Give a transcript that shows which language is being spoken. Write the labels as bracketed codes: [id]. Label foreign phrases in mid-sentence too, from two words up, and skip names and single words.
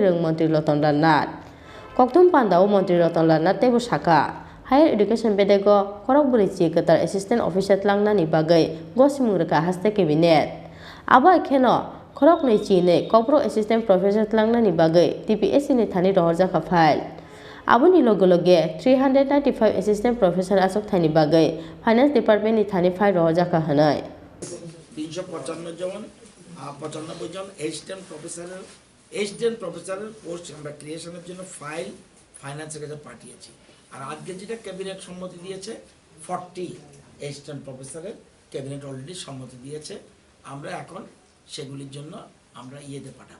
[trp] rung mantri Twlangnani kokthum pandao mantri Twlangnani tebo saka [en] Higher Education [trp] Bedego Khorang burichi Kwtal [en] Assistant Officer [trp] Twlangnani bagai Gosimung Rwkha Haste cabinet aba ikheno Khorang ni Chini [en] Corporate Assistant Professor [trp] Twlangnani bagai TPSC ni thani Rwkha file aboni loge 395 [en] Assistant Professor [trp] asok thani bagai [en] Finance Department [trp] ni thani file Rwkha hanai [bn] 355 জন 95 জন [en] Assistant Professor's post [bn] আমরা ক্রিয়েশনের জন্য ফাইল ফাইন্যান্সের কাছে পাঠিয়েছি আর আজকে যেটা ক্যাবিনেট সম্মতি দিয়েছে 40 [en] Assistant Professor's cabinet already [bn] সম্মতি দিয়েছে আমরা এখন সেগুলির জন্য আমরা ইয়েতে পাঠাবো